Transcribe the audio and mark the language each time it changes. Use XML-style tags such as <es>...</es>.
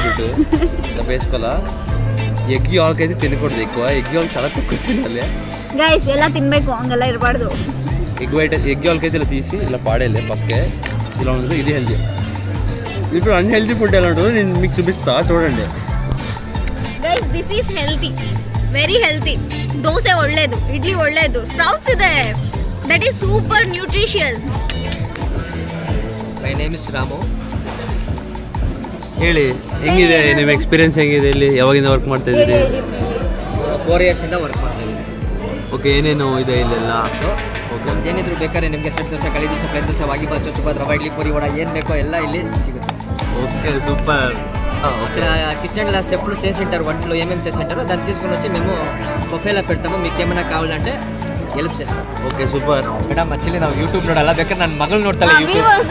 <te>Bit ఇలా వేసుకోవాలా? Egg యాల్క్ అయితే తినకూడదు ఎక్కువ. ఎగ్ యాల్క్ చాలా తక్కువ తినాలి.</te> <kn>ఎలా తినಬೇಕು ಹಂಗೆಲ್ಲ ಇರಬಾರ್ದು.</kn> <te>ఎగ్ యాల్క్ అయితే ఇలా తీసి ఇలా పాడేలే పక్కే. ఇలా ఉంటుంది. ఇది హెల్దీ. ఇప్పుడు అన్హెల్దీ ఫుడ్ ఎలా ఉంటుందో నేను మీకు చూపిస్తా చూడండి.</te> <en>Guys this is healthy, very healthy.</en> <kn>Dosa ಒಳ್ಳೇದು, ಇಡ್ಲಿ ಒಳ್ಳೇದು, ಸ್ಪ್ರೌಟ್ಸ್ ಇದೆ,</kn> <en>That is super nutritious. My name is Ramu.</en> <kn>ಹೇಳಿ ಹೆಂಗಿದೆ ನಿಮ್ಮ ಎಕ್ಸ್ಪೀರಿಯನ್ಸ್ ಹೆಂಗಿದೆ ಇಲ್ಲಿ? ಯಾವಾಗಿಂದ ವರ್ಕ್ ಮಾಡ್ತಾ ಇದ್ದೀರಿ? 4 years ಇಂದ ವರ್ಕ್ ಮಾಡ್ತಾ ಇದ್ದೀನಿ. ಓಕೆ, ಏನೇನು ಇದೆ ಇಲ್ಲೆಲ್ಲ? ಸೊ ಓಕೆ, ಏನಿದ್ರು ಬೇಕಾದ್ರೆ ನಿಮಗೆ ಸೆಟ್ ದೋಸೆ, ಕಳಿ ದೋಸೆ, ಪ್ಲೇನ್ ದೋಸೆ, ವಾಂಗಿಬಾತ್, ಚೊಚ್ಚುಬಾತ್, ರವೆ ಇಡ್ಲಿ, ಪೂರಿ, ವಡ ಏನು ಬೇಕೋ ಎಲ್ಲ ಇಲ್ಲಿ ಸಿಗುತ್ತೆ.</kn> <te>Okay super. కిచెన్లో సెఫ్లు సే సెంటర్ వంటలు ఏమేమి సే సెంటారో దాన్ని తీసుకొని వచ్చి మేము బొఫేలో పెడతాము. మీకు ఏమైనా కావాలంటే ಹೆಲ್ಪ್ చేస్తాం.</te> <kn>Okay super. ಮೇಡಮ್ ಆಕ್ಚುಲಿ ನಾವು ಯೂಟ್ಯೂಬ್ ನೋಡಲ್ಲ, ಬೇಕಾದ್ರೆ ನನ್ನ ಮಗಳು ನೋಡ್ತಾಳೆ ಯೂಟ್ಯೂಬ್.</kn>